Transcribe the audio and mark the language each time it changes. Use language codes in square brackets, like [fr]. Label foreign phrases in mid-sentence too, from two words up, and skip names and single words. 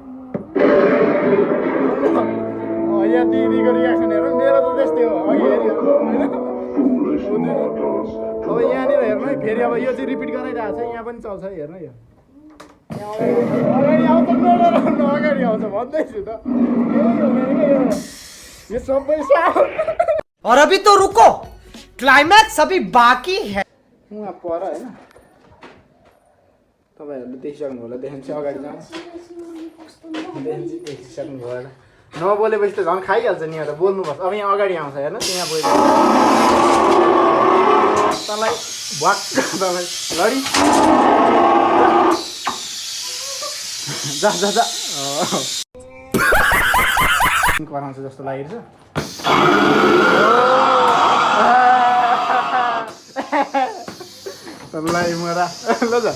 [ne] यहाँ दिदीको रियाक्सन हेर मेरो त त्यस्तै हो अघि हेऱ्यो अब यहाँनिर हेर्नु है फेरि अब यो चाहिँ रिपिट गराइरहेको छ यहाँ पनि चल्छ हेर्नु यो अगाडि आउँछ अगाडि आउँछ भन्दैछु त यो सबै [hi] और अभी तो रुको क्लाइमैक्स अभी बाकी है [ne] उहाँ पर होइन तपाईँहरूले देखिसक्नु होला देखिन्छ अगाडि जानु देखिसक्नु भयो होला नबोलेपछि त झन् खाइहाल्छ नि यहाँ त बोल्नुपर्छ अब यहाँ अगाडि आउँछ हेर्नु यहाँ बोल्नु तँलाई भक्क तपाईँ लडी जा जा जा कराउँछ जस्तो लागेको छ तँलाई मरा ल जा